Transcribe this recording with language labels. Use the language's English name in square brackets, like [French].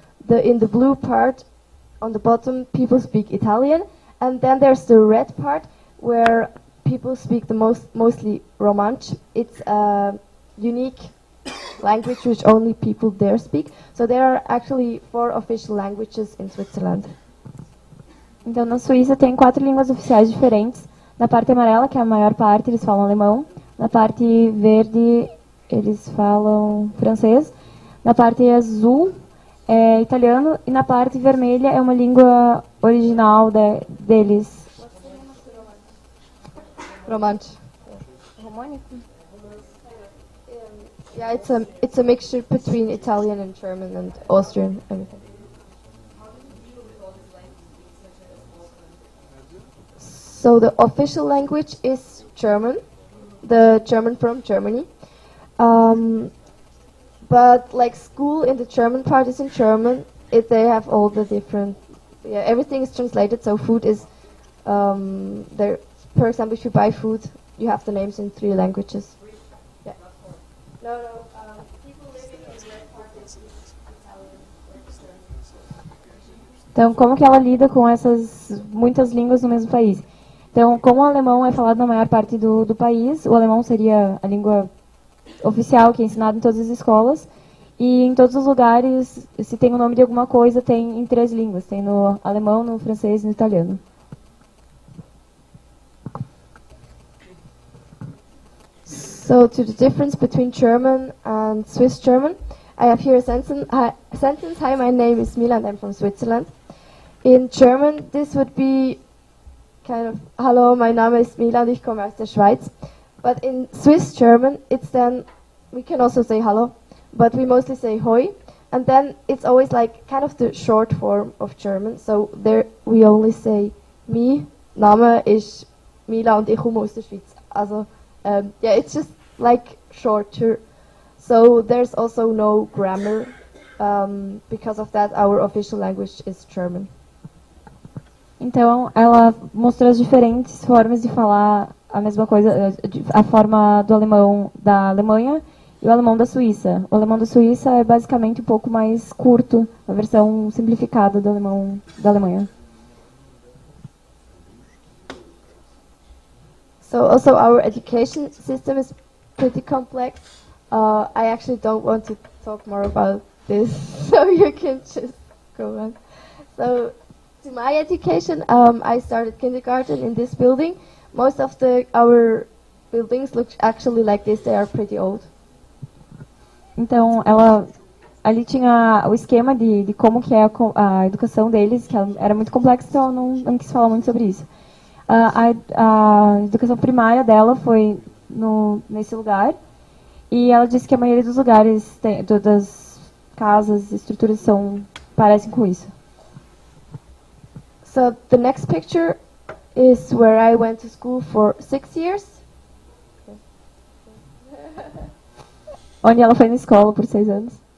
[English] In the blue part, on the bottom, people speak Italian. And then there's the red part, where people speak the mostly Romansh. It's a unique language which only people there speak. So there are actually 4 official languages in Switzerland. [Portuguese] Então, na Suíça tem 4 línguas oficiais diferentes. Na parte amarela, que é a maior parte, eles falam alemão. Na parte verde, eles falam francês. Na parte azul, é italiano. E na parte vermelha, é uma língua original deles. [English] Romansh. [Portuguese] Românico? [English] Yeah, it's a mixture between Italian and German and Austrian, everything. So the official language is German, the German from Germany. But like school in the German part is in German. They have all the different, everything is translated. So food is there. For example, if you buy food, you have the names in 3 languages. Yeah. No. People living in the red part is Italian. [Portuguese] Então, como que ela lida com essas muitas línguas no mesmo país? Então, como o alemão é falado na maior parte do país, o alemão seria a língua oficial que é ensinada em todas as escolas. E em todos os lugares, se tem o nome de alguma coisa, tem em 3 línguas. Tem no alemão, no francês e no italiano. [English] So to the difference between German and Swiss German, I have here a sentence. Hi, my name is Milan, I'm from Switzerland. In German, this would be kind of, [German] Hallo, mein Name ist Milan, ich komme aus der Schweiz. [English] But in Swiss German, it's then, we can also say Hallo, but we mostly say Hoi. And then it's always like kind of the short form of German. So there we only say [German] Mi, Name ist Milan und ich komme aus der Schweiz. [English] Also, yeah, it's just like shorter. So there's also no grammar. Because of that, our official language is German. [Portuguese] Então, ela mostrou as diferentes formas de falar a mesma coisa, a forma do alemão da Alemanha e o alemão da Suíça. O alemão da Suíça é basicamente um pouco mais curto, a versão simplificada do alemão da Alemanha. [English] So also our education system is pretty complex. I actually don't want to talk more about this, so you can just go on. So to my education, I started kindergarten in this building. Most of our buildings look actually like this. They are pretty old. [Portuguese] Então, ali tinha o esquema de como que é a educação deles, que era muito complexa, então eu não quis falar muito sobre isso. A educação primária dela foi nesse lugar, e ela disse que a maioria dos lugares, das casas, estruturas parecem com isso. [English] So the next picture is where I went to school for 6 years. [Portuguese] Onde ela foi na escola por 6 anos.